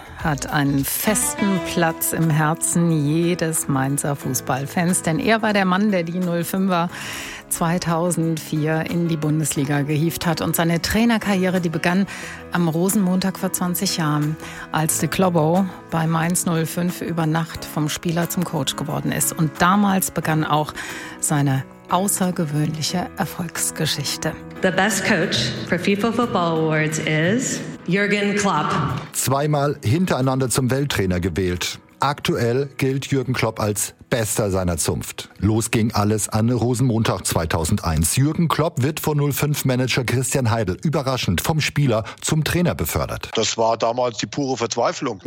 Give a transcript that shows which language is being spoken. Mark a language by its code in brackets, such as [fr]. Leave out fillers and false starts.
[de] hat einen festen Platz im Herzen jedes Mainzer Fußballfans, denn er war der Mann, der die 05er 2004 in die Bundesliga gehievt hat. Und seine Trainerkarriere, die begann am Rosenmontag vor 20 Jahren, als de Klobbo bei Mainz 05 über Nacht vom Spieler zum Coach geworden ist. Und damals begann auch seine außergewöhnliche Erfolgsgeschichte. [en] The best coach for FIFA Football Awards is Jürgen Klopp. [de] Zweimal hintereinander zum Welttrainer gewählt. Aktuell gilt Jürgen Klopp als Bester seiner Zunft. Los ging alles an Rosenmontag 2001. Jürgen Klopp wird von 05-Manager Christian Heidel überraschend vom Spieler zum Trainer befördert. Das war damals die pure Verzweiflung.